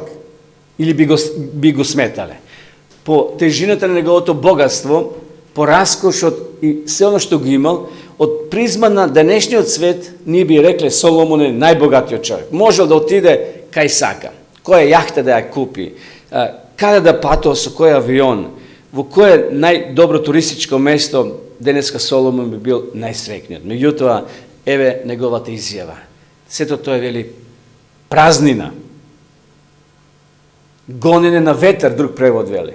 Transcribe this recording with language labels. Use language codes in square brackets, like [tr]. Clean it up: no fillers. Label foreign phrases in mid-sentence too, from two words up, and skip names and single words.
[mk] Или би го сметале. По тежината на неговото богатство, по раскошот и се оно што го имал, од призма на денешниот свет, ние би рекле Соломон е најбогатиот човек. Можел да отиде кај сака. Која јахта да ја купи, када да патовал, со кој авион, во кое најдобро туристичко место, денеска Соломон би бил најсреќниот. Меѓутоа, еве неговата изјава. Сето тоа вели празнина. Гонене на ветер, друг превод вели.